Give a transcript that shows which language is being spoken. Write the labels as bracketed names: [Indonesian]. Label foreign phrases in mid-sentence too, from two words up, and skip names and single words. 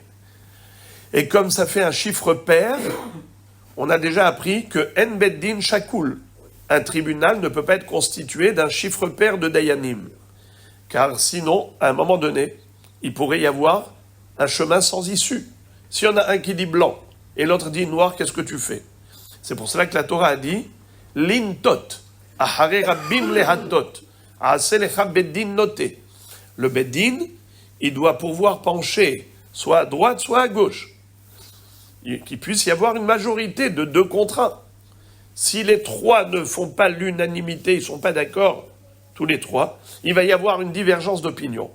[French] Et comme ça fait un chiffre pair, on a déjà appris que [Hebrew] אין בית דין שקול, [French] un tribunal ne peut pas être constitué d'un chiffre pair de Dayanim. Car sinon, à un moment donné, il pourrait y avoir un chemin sans issue. Si on a un qui dit blanc et l'autre dit noir, qu'est-ce que tu fais? C'est pour cela que la Torah a dit [Hebrew] לנטות, אחרי רבים להטות, עשה לך בית דין נוטה. [French] Le beddin, il doit pouvoir pencher soit à droite, soit à gauche. Qu'il puisse y avoir une majorité de 2 contre 1. Si les 3 ne font pas l'unanimité, ils ne sont pas d'accord, tous les 3, il va y avoir une divergence d'opinion.